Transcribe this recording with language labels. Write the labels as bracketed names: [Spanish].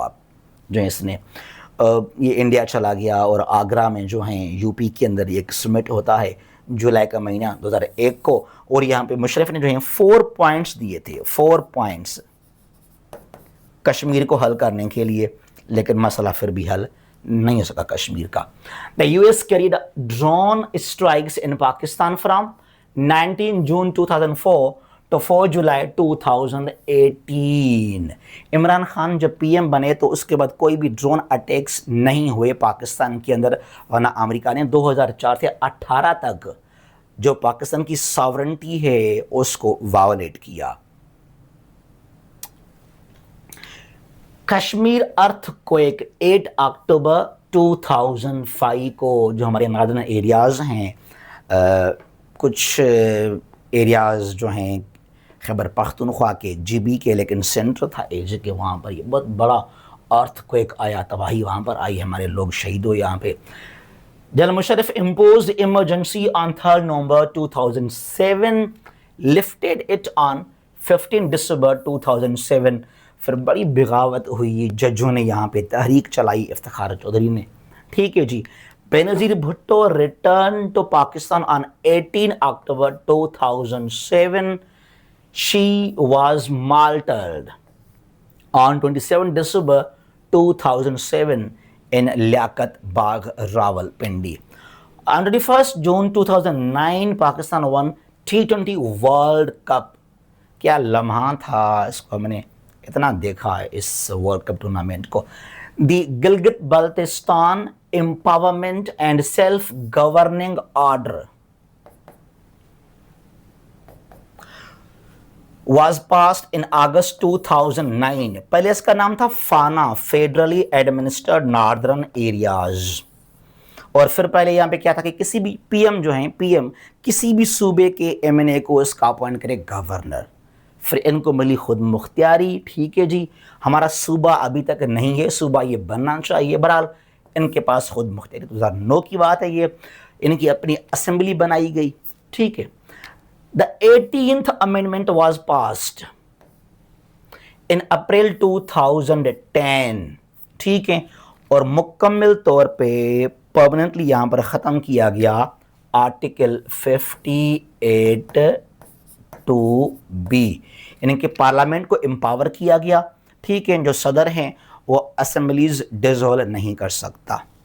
[Urdu] آپ جو اس نے یہ انڈیا چلا گیا، اور آگرہ میں جو ہیں یو پی کے اندر ایک سمٹ ہوتا ہے جولائی کا مہینہ 2001 کو، اور یہاں پہ مشرف نے جو ہیں 4 پوائنٹس دیے تھے، 4 پوائنٹس کشمیر کو حل کرنے کے لیے، لیکن مسئلہ پھر بھی حل نہیں ہو سکا کشمیر کا. [English] The US carried drone strikes in Pakistan from 19 June 2004 to 4 July 2018. [Urdu] Imran Khan جب پی ایم بنے تو اس کے بعد کوئی بھی ڈرون اٹیکس نہیں ہوئے پاکستان کے اندر، ورنہ امریکہ نے 2004 سے 18 تک جو پاکستان کی ساورنٹی ہے اس کو وائولیٹ کیا. کشمیر ارتھ کویک 8 اکتوبر 2005 کو، جو ہمارے ناردرن ایریاز ہیں، کچھ ایریاز جو ہیں خیبر پختونخوا کے، جی بی کے، لیکن سینٹر تھا ایجے کے، وہاں پر یہ بہت بڑا ارتھ کویک آیا، تباہی وہاں پر آئی، ہمارے لوگ شہید ہوئے یہاں پہ. [English] General Musharraf imposed emergency on 3 November 2007, lifted it on 15 December 2007. [Urdu] پھر بڑی بغاوت ہوئی، ججوں نے یہاں پہ تحریک چلائی، افتخار چودھری نے. ٹھیک ہے جی. [English] Benazir Bhutto return to Pakistan on 18 October 2007. She was martyred on 27 December 2007 in Liaquat Bagh, Rawalpindi. On 21 June 2009 Pakistan won T20 World Cup. [Urdu] کیا لمحہ تھا، اس کو ہم نے اتنا دیکھا ہے اس ورلڈ کپ ٹورنامنٹ کو. [English] The Gilgit Baltistan empowerment and self governing order was passed in August 2009. [Urdu] پہلے اس کا نام تھا فانا، فیڈرلی ایڈمنسٹرڈ ناردرن ایریاز، اور پھر پہلے یہاں پہ کیا تھا کہ کسی بھی پی ایم جو ہیں پی ایم کسی بھی صوبے کے ایم این اے کو اس کا اپوائنٹ کرے گورنر، پھر ان کو ملی خود مختاری. ٹھیک ہے جی، ہمارا صوبہ ابھی تک نہیں ہے، صوبہ یہ بننا چاہیے. بہرحال ان کے پاس خود مختاری 2009 کی بات ہے، یہ ان کی اپنی اسمبلی بنائی گئی. ٹھیک ہے. [English] The 18th amendment was passed in April 2010. [Urdu] ٹھیک ہے، اور مکمل طور پہ پرماننٹلی یہاں پر ختم کیا گیا آرٹیکل 58(2)B، یعنی کہ پارلیمنٹ کو امپاور کیا گیا. ٹھیک ہے، جو صدر ہیں وہ اسمبلیز ڈیزولو نہیں کر سکتا.